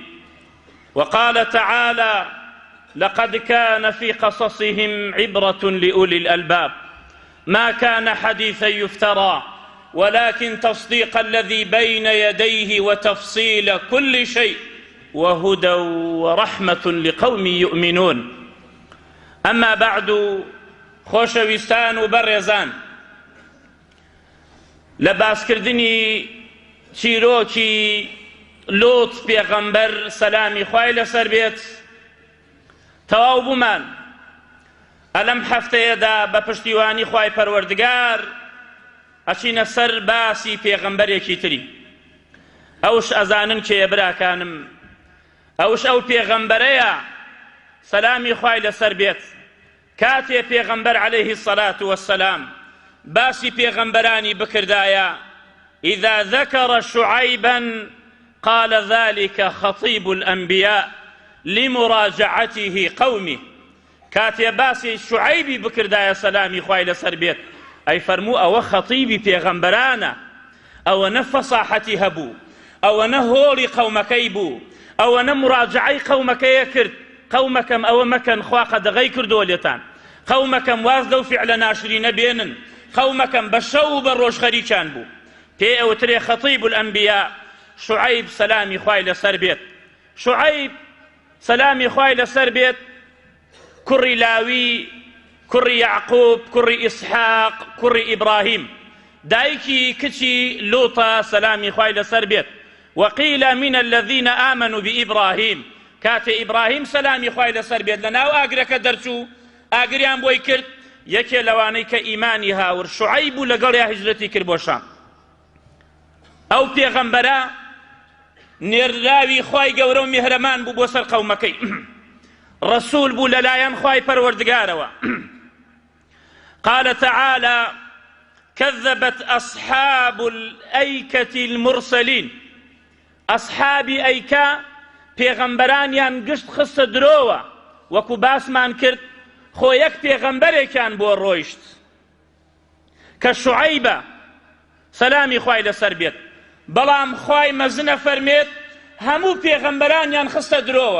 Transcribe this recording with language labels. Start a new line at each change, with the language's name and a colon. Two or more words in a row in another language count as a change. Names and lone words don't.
Arabic: وقال تعالى: لقد كان في قصصهم عبرة لأولي الألباب ما كان حديثا يفترى ولكن تصديق الذي بين يديه وتفصيل كل شيء وهدى ورحمة لقوم يؤمنون. أما بعد،
Central Kurdish: خۆشەویستان و بەڕێزان، لە باسکردنی چیرۆکی لۆط پێغەمبەر سەلامی خوای لەسەر بێت تەواو بوومان. ئەلەم هەفتەیەدا بە پشتیوانی خوای پەروەردگار ئەچینە سەر باسی پێغەمبەرێکی تری. ئەوش ئەزانن کێیە براکانم، ئەوش ئەو پێغەمبەرەیە سەلامی خوای لەسەر بێت کاتێ پێغەمبەر
Arabic: عەلەیهی السەلات وەسسەلام
Central Kurdish: باسی پێغەمبەرانی بکردایە:
Arabic: إذا ذكر شعيبا قال ذلك خطيب الأنبياء لمراجعته قومه.
Central Kurdish: كاتي باسي شعيبي بكردايا سلامي خوای لەسەر بێت ئەی فەرموو ئەوە خەتیبی پێغەمبەرانە، ئەوەنە فەساحەتی هەبوو، ئەوەنە هۆڵی قەومەکەی بوو، ئەوەنە مراجعەی قەومەکەیە کرد: قەومەکەم ئەوە مەکەن، خوا قەدەغەی کردووە لێتان، قەومەکەم واز لەو فیعلە ناشرینە بێنن، قەومەکەم بە شەو و بە ڕۆژ خەریکیان بوو. پێ ئەوترێ
Arabic: خەتیب الئەنبیا
Central Kurdish: شعیب سەلامی خوای لەسەر بێت. شعیب سەلامی خوای لەسەر بێت کوڕی لاوی، کوڕی یعقوب، کوڕی ئیسحاق، کوڕی ئیبراهیم، دایکی کچی لوطە سەلامی خوای لەسەر بێت.
Arabic: وقيل من الذين آمنوا بإبراهيم،
Central Kurdish: كاتي إبراهيم سلامي خوای لەسەر بێت لەناو ئاگرەکە دەرچوو، ئاگریان بۆی کرد، یەکێ لەوانەی کە ئیمانی هاور شعیب و لەگەڵیا هیجرەتی کرد بۆ شام. ئەو پێغەمبەرە نێراوی خوای گەورە و میهرەمان بوو بۆ سەر قەومەکەی، ڕەسوول بوو لەلایەن خوای پەروەردگارەوە.
Arabic: قال تعالى: كذبت أصحاب الأيكة المرسلين.
Central Kurdish: أصحابي أيكا پێغەمبەرانیان گشت خستە درۆوە، وەکو باسمان کرد خۆ یەک پێغەمبەرێکیان بۆ ڕۆیشت کە شوعەیبە سەلامی خوای لەسەر بێت. بەڵام خوای مەزنە فەرمێت هەموو پێغەمبەرانیان خستە درۆوە.